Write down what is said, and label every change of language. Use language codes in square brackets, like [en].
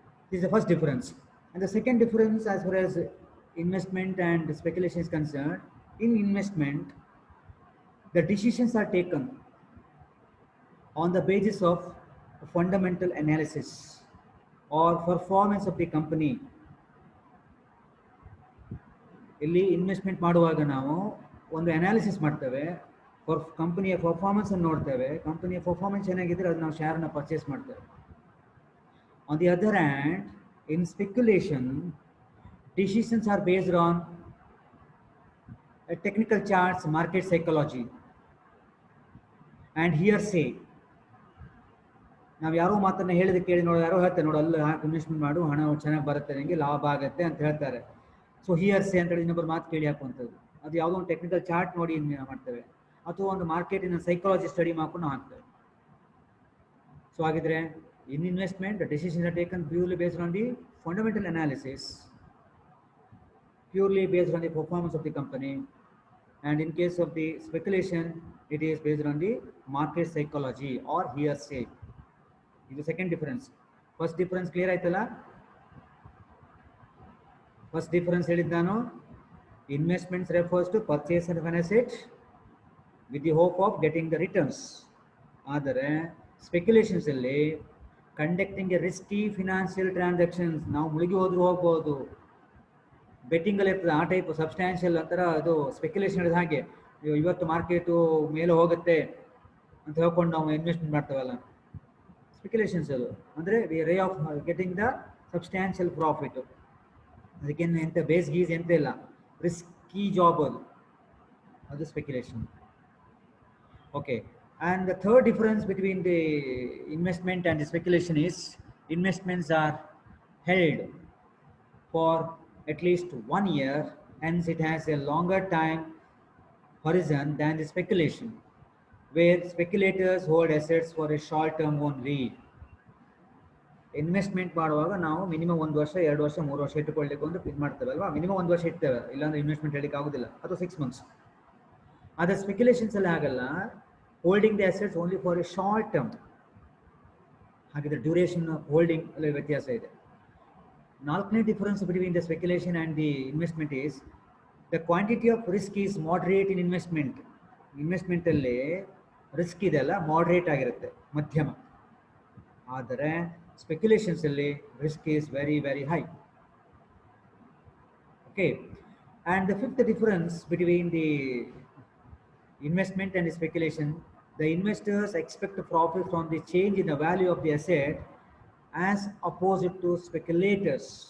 [en] This is the first difference. And the second difference, as far as investment and speculation is concerned, in investment, the decisions are taken on the basis of fundamental analysis or performance of the company. [kn] ಇಲ್ಲಿ investment ಮಾಡುವಾಗ ನಾವು ಒಂದು analysis ಮಾಡ್ತೇವೆ, ಕಂಪನಿಯ performance ಅನ್ನು ನೋಡ್ತೇವೆ. ಕಂಪನಿಯ performance ಚೆನ್ನಾಗಿದ್ರೆ ಅದು ನಾವು ಶೇರನ್ನು ಪರ್ಚೇಸ್ ಮಾಡ್ತೇವೆ. [en] On the other hand, in speculation, decisions are based on technical charts, market psychology, and hearsay. [kn] ನಾವು ಯಾರೋ ಮಾತನ್ನ ಹೇಳಿದ ಕೇಳಿ ನೋಡೋ, ಯಾರೋ ಹೇಳ್ತಾರೆ ನೋಡು ಅಲ್ಲಿ ಹಾಕಿ ಇನ್ವೆಸ್ಟ್ಮೆಂಟ್ ಮಾಡು, ಹಣ ಚೆನ್ನಾಗಿ ಬರುತ್ತೆ, ನಿಮಗೆ ಲಾಭ ಆಗುತ್ತೆ ಅಂತ ಹೇಳ್ತಾರೆ. ಸೊ ಹಿಯರ್ಸೆ ಅಂತೇಳಿ ಇನ್ನೊಬ್ಬರು ಮಾತು ಕೇಳಿ ಹಾಕುವಂಥದ್ದು. ಅದು ಯಾವುದೋ ಒಂದು ಟೆಕ್ನಿಕಲ್ ಚಾರ್ಟ್ ನೋಡಿ ಮಾಡ್ತೇವೆ, ಅಥವಾ ಒಂದು ಮಾರ್ಕೆಟಿನ ಸೈಕಾಲಜಿ ಸ್ಟಡಿ ಮಾಡ್ಕೊಂಡು ನಾವು ಹಾಕ್ತೇವೆ. ಸೊ ಹಾಗಿದ್ರೆ [en] in investment, the decisions are taken purely based on the fundamental analysis, purely based on the performance of the company, and in case of the speculation, it is based on the market psychology or hearsay. This is the second difference. First difference clear [kn] aitala? [en] First difference [kn] helidano, [en] investments refers to purchase of an asset with the hope of getting the returns. [kn] ಆದರೆ speculations ಅಲ್ಲಿ [en] conducting a risky financial transactions, [kn] ನಾವು ಮುಳುಗಿ ಹೋದ್ರೂ ಹೋಗ್ಬೋದು, betting ಅಲ್ಲಿ ಇರ್ತದೆ ಆ type substantial ಅಂತರ. ಅದು ಸ್ಪೆಕ್ಯುಲೇಷನ್ ಹೇಳಿದ ಹಾಗೆ ಇವತ್ತು ಮಾರ್ಕೆಟು ಮೇಲೆ ಹೋಗುತ್ತೆ ಅಂತ ಹೇಳ್ಕೊಂಡು ನಾವು ಇನ್ವೆಸ್ಟ್ಮೆಂಟ್ ಮಾಡ್ತೇವಲ್ಲ, ಸ್ಪೆಕ್ಯುಲೇಷನ್ಸ್ ಅದು. ಅಂದರೆ [en] The ray of getting the substantial profit. [kn] ಅದಕ್ಕೇನು ಎಂತ ಬೇಸ್ ಗೀಸ್ ಎಂತ ಇಲ್ಲ, ರಿಸ್ಕಿ ಜಾಬ್ ಅದು speculation. Okay. [en] And the third difference between the investment and the speculation is investments are held for at least 1 year, hence it has a longer time horizon than the speculation, where speculators hold assets for a short term only. [kn] Investment ಮಾಡುವಾಗ ನಾವು minimum 1 ವರ್ಷ 2 ವರ್ಷ 3 ವರ್ಷ ಇಟ್ಟುಕೊಳ್ಳಿಕ್ಕೆ ಒಂದು ಇದು ಮಾಡ್ತೇವೆ ಅಲ್ವಾ, minimum 1 ವರ್ಷ ಇಡ್ತೇವೆ, ಇಲ್ಲಾಂದ್ರೆ ಇನ್ವೆಸ್ಟ್ಮೆಂಟ್ ಹೇಳಿಕ್ಕೆ ಆಗೋದಿಲ್ಲ, ಅಥವಾ [en] 6 months. [kn] ಆದರೆ ಸ್ಪೆಕ್ಯುಲೇಷನ್ಸ್ ಅಲ್ಲಿ ಆಗಲ್ಲ, [en] Holding the assets only for a short term. [kn] ಹಾಗಿದ್ರೆ ಡ್ಯೂರೇಷನ್ ಹೋಲ್ಡಿಂಗ್ ಅಲ್ಲಿ ವ್ಯತ್ಯಾಸ ಇದೆ. [en] ನಾಲ್ಕನೇ difference between the speculation and the investment is the quantity of risk is moderate in investment. [kn] ಇನ್ವೆಸ್ಟ್ಮೆಂಟಲ್ಲಿ risk ಇದೆಲ್ಲ ಮಾಡ್ರೇಟ್ ಆಗಿರುತ್ತೆ, ಮಧ್ಯಮ. ಆದರೆ ಸ್ಪೆಕ್ಯುಲೇಷನ್ಸಲ್ಲಿ [en] Risk is very very high. Okay. And the fifth difference between the investment and speculation, the investors expect a profit from the change in the value of the asset as opposite to speculators.